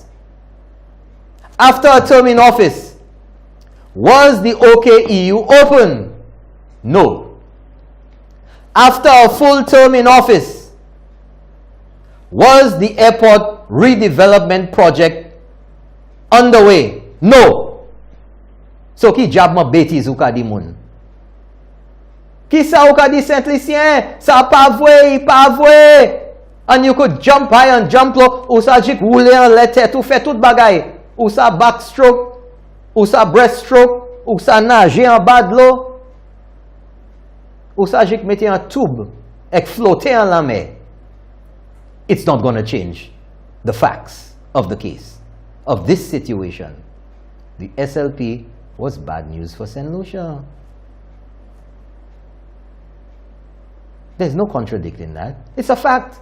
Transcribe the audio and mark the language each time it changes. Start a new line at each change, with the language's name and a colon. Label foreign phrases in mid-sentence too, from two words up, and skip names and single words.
English: After a term in office, was the OKEU open? No. After a full term in office, was the airport redevelopment project underway? No.
Saint Lucian Creole French: So ki jab ma betis ou ka di moun? Ki sa ou ka di Saint Lucien? Sa pa vwe, pa vwe.
English: And you could jump high and jump low.
Saint Lucian Creole French: Ou sa jik roule en lete, ou fait tout bagay. Ou sa backstroke, ou sa breaststroke, ou sa nage en bas de l'eau. Ou sa jik mette en tube, ek flotte en la mer.
English: It's not going to change the facts of the case. of this situation, the SLP was bad news for Saint Lucia. There's no contradicting that. It's a fact.